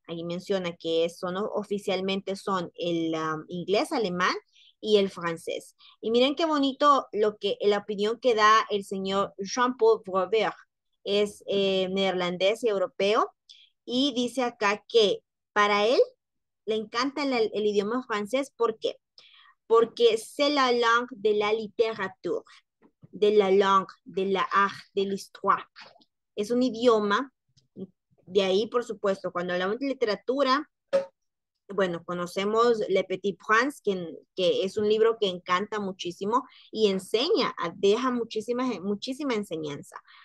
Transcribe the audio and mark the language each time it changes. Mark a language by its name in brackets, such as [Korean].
[Spanish] Ahí menciona que oficialmente son el inglés, alemán y el francés. Y miren qué bonito la opinión que da el señor Jean-Paul Boubert. Es neerlandés y europeo y dice acá que para él le encanta el idioma francés. ¿Por qué? Porque [French] c'est la langue de la littérature, de la langue, de l'art, de l'histoire. [Spanish] Es un idioma, de ahí, por supuesto, cuando hablamos de literatura, bueno, conocemos Le Petit Prince, que es un libro que encanta muchísimo y enseña, deja muchísima enseñanza.